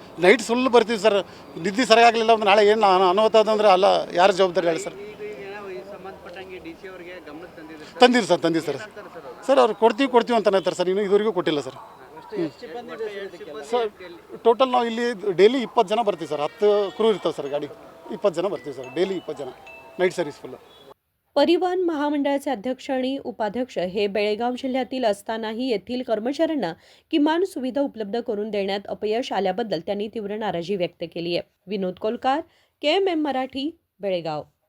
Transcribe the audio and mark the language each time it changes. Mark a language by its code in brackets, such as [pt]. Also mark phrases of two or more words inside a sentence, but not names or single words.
[kn] ನೈಟ್ ಸುಳ್ಳು ಬರ್ತೀವಿ ಸರ್, ನಿದ್ದೆ ಸರಿಯಾಗಲಿಲ್ಲ ಅಂದ್ರೆ ನಾಳೆ ಏನು ಅನಾಹುತ ಅಂದ್ರೆ ಅಲ್ಲ, ಯಾರು ಜವಾಬ್ದಾರಿ ಹೇಳಿ ಸರ್. ತಂದಿರಿ ಸರ್. ಸರ್ ಅವ್ರು ಕೊಡ್ತೀವಿ ಅಂತ ಅನ್ನತ್ತಾರೆ ಸರ್. ಇನ್ನು ಇದುವರೆಗೂ ಕೊಟ್ಟಿಲ್ಲ ಸರ್. ಸರ್ ಟೋಟಲ್ ನಾವು ಇಲ್ಲಿ ಡೈಲಿ 20 ಜನ ಬರ್ತೀವಿ ಸರ್. 10 ಕ್ರೂ ಇರ್ತಾವೆ ಸರ್ ಗಾಡಿ. 20 ಜನ ಬರ್ತೀವಿ सर, [mr] डेली 20 जण नाईट सर्व्हिस फुल. परिवहन महामंडळाचे अध्यक्ष आणि उपाध्यक्ष हे बेळगाव जिल्ह्यातील असतानाही येथील कर्मचाऱ्यांना किमान सुविधा उपलब्ध करून देण्यात अपयश आल्याबद्दल त्यांनी तीव्र नाराजी व्यक्त केली आहे. विनोद कोलकार, KMM मराठी, बेळगाव.